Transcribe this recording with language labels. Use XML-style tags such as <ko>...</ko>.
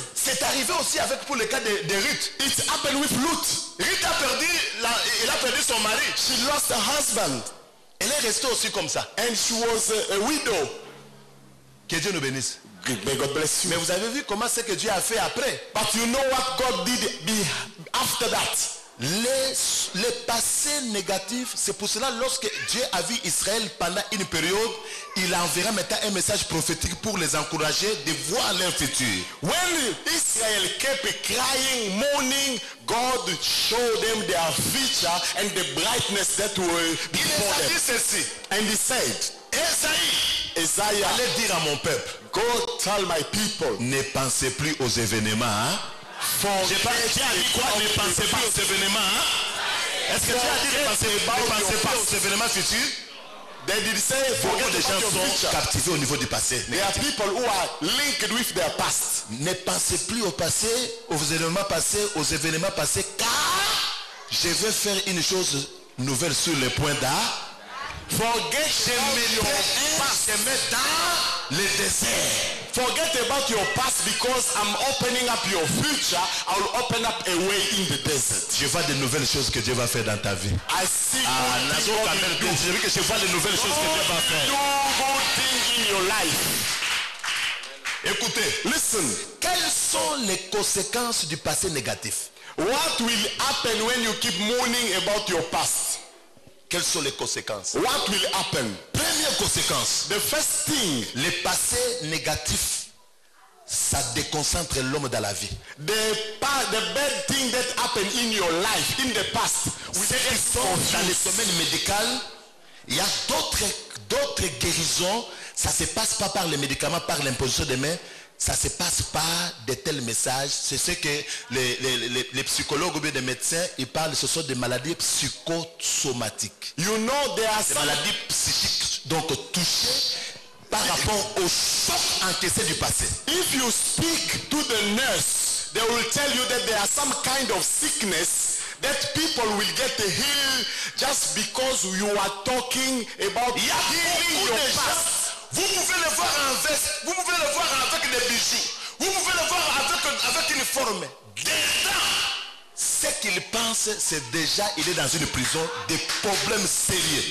<fr>c'est arrivé aussi avec pour le cas de Ruth.</fr> <en>it happened with Ruth.</en> <fr>Ruth a perdu, il a perdu son mari.</fr> <en>She lost her husband</en> <fr>Elle est restée aussi comme ça.</fr> <en>and she was a widow.</en> <fr>Que Dieu nous bénisse.</fr> <en>May God bless you.</en> <fr>Mais vous avez vu comment c'est que Dieu a fait après.</fr> <en>But you know what God did after that?</en> <fr>Les passés négatifs, c'est pour cela lorsque Dieu a vu Israël pendant une période, il enverra maintenant un message prophétique pour les encourager de voir leur futur.</fr> <en>When Israel kept crying, mourning, God showed them their future and the brightness that will be before them.</en> <fr>Ceci.</fr> <en>And he said, Isaiah,</en> <fr>allez dire à mon peuple,</fr> <en>go tell my people,</en> <fr>ne pensez plus aux événements. Hein? J'ai dit quoi? Ne pensez plus aux événements. Hein? Est-ce que tu as dit ne pensez pas aux événements futurs?</fr> <en>They did say,</en> <fr>beaucoup de gens sont captivés au niveau du passé.</fr> <en>There are people who are linked with their past.</en> <fr>Ne pensez plus au passé, aux événements passés, car je vais faire une chose nouvelle sur le point d'A.</fr> <en>Forget your past.</en> <fr>Je mets dans le désert.</fr> <en>Forget about your past because I'm opening up your future. I will open up a way in the desert.</en> <fr>Je vois de nouvelles choses que Dieu va faire dans ta vie.</fr> <en>I see</en> <fr>je vois de nouvelles choses que Dieu va faire.</fr> <en>Do good thing in your life.</en> <fr>Écoutez,</fr> <en>listen.</en> <fr>Quelles sont les conséquences du passé négatif?</fr> <en>What will happen when you keep mourning about your past?</en> <fr>Quelles sont les conséquences?</fr> <en>What will happen?</en> <fr>Première conséquence.</fr> <en>The first thing.</en> <fr>Les passés négatifs, ça déconcentre l'homme dans la vie.</fr> <en>The bad thing that happened in your life, in the past.</en> <fr>Dans le domaine médical, il y a d'autres guérisons. Ça ne se passe pas par les médicaments, par l'imposition des mains. Ça ne se passe pas de tels messages. C'est ce que les psychologues ou bien les médecins, ils parlent, ce sont des maladies psychosomatiques.</fr> <en>You know, there are</en> <fr>des maladies psychiques, donc touchées par rapport au choc encaissé du passé.</fr> <en>If you speak to the nurse, they will tell you that there are some kind of sickness that people will get healed just because you are talking about healing your past.</en> <fr>Vous pouvez le voir en veste, vous pouvez le voir avec des bijoux, vous pouvez le voir avec une forme. Dedans, ce qu'il pense, c'est déjà, il est dans une prison, des problèmes sérieux.</fr>